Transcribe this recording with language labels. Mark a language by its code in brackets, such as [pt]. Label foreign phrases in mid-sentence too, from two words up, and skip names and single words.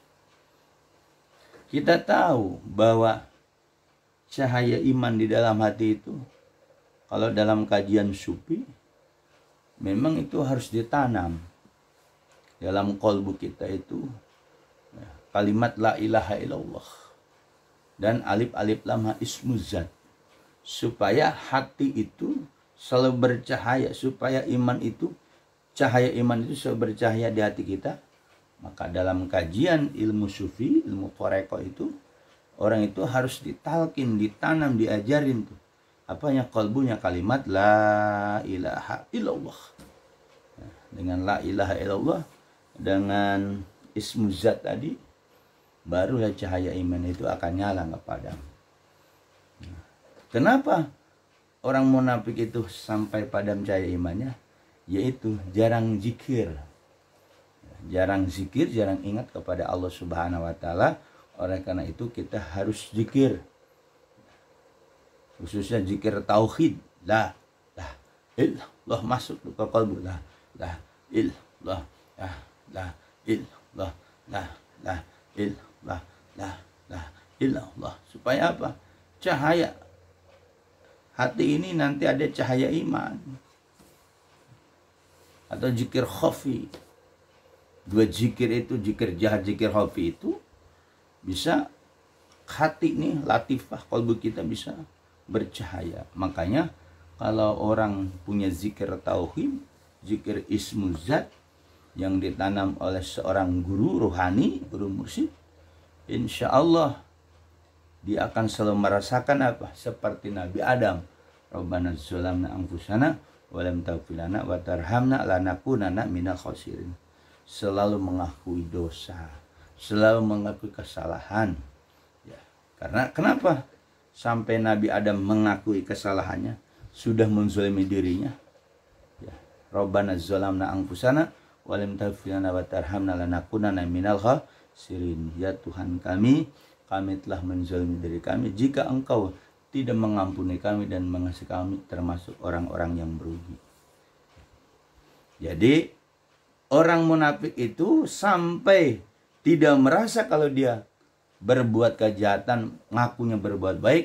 [id] Kita tahu bahwa cahaya iman di dalam hati itu, kalau dalam kajian sufi, memang itu harus ditanam dalam kolbu kita itu, ya, kalimat [ar] لا إله إلا الله [id] dan alif lam ha ismuzat, supaya hati itu selalu bercahaya, supaya iman itu, cahaya iman itu selalu bercahaya di hati kita. Maka dalam kajian ilmu sufi, ilmu toreko itu, orang itu harus ditalkin, ditanam, diajarin tuh apanya, kolbunya kalimat [ar] لا إله إلا الله. Dengan لا إله إلا الله, [id] dengan ismuzat tadi, barulah cahaya iman itu akan nyala, nggak padam. Kenapa orang munafik itu sampai padam cahaya imannya? Yaitu jarang zikir. Jarang zikir, jarang ingat kepada Allah [ar] سبحانه وتعالى. [id] Oleh karena itu kita harus zikir. Khususnya zikir tauhid. [ar] لا إلا الله [id] masuk ke qalbu. [ar] لا إلا الله لا إلا الله. لا إلا الله لا إلا الله. [id] Supaya apa? Cahaya hati ini nanti ada cahaya iman. Atau zikir khafi. Dua zikir itu, zikir jahat, zikir khafi itu bisa hati ini latifah, kalbu kita bisa bercahaya. Makanya kalau orang punya zikir tauhid, zikir ismuzat yang ditanam oleh seorang guru rohani, guru mursyid, [ar] إن شاء الله [id] dia akan selalu merasakan apa? Seperti Nabi Adam. [ar] ربنا ظلمنا أنفسنا ولم تغفر لنا وترحمنا لنكونن من الخاسرين. [id] Selalu mengakui dosa, selalu mengakui kesalahan. Ya, karena kenapa? Sampai Nabi Adam mengakui kesalahannya, sudah menzalimi dirinya. Ya, [ar] ربنا ظلمنا أنفسنا ولم تغفر لنا وترحمنا لنكونن من الخاسرين. [id] Ya Tuhan kami telah menzalimi diri kami. Jika Engkau tidak mengampuni kami dan mengasihi kami, termasuk orang-orang yang merugi. Jadi orang munafik itu sampai tidak merasa kalau dia berbuat kejahatan, ngakunya berbuat baik.